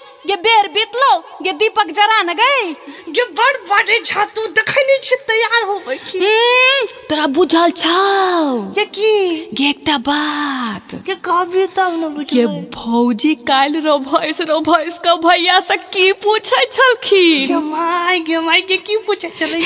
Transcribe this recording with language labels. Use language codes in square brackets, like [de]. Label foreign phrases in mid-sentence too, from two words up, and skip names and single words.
[mai] ये बेर बीतलो ये दीपक जरा न गए ये बड़ बाटे छातू देखै नहीं छी तैयार होबै छी तोरा बुझल छौ ये की ये एकटा बात के कहबी तब न बुझबै ये भौजी काल रो भैंस का भैया से की पूछै छलखिन गे माय के की पूछै चलै